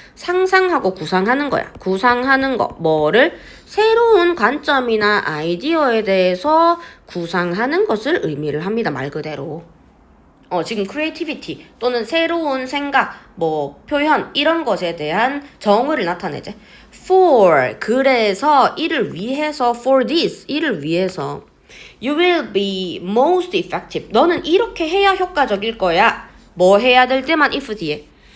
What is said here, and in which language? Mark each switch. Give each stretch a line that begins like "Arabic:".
Korean: 상상하고 구상하는 거야. 구상하는 거. 뭐를? 새로운 관점이나 아이디어에 대해서 구상하는 것을 의미를 합니다. 말 그대로. 지금 creativity 또는 새로운 생각, 뭐 표현 이런 것에 대한 정의를 나타내지.
English: For
Korean: 그래서 이를 위해서
English: for this
Korean: 이를 위해서
English: you will be most effective.
Korean: 너는 이렇게 해야 효과적일 거야. 뭐 해야 될 때만 if 뒤에.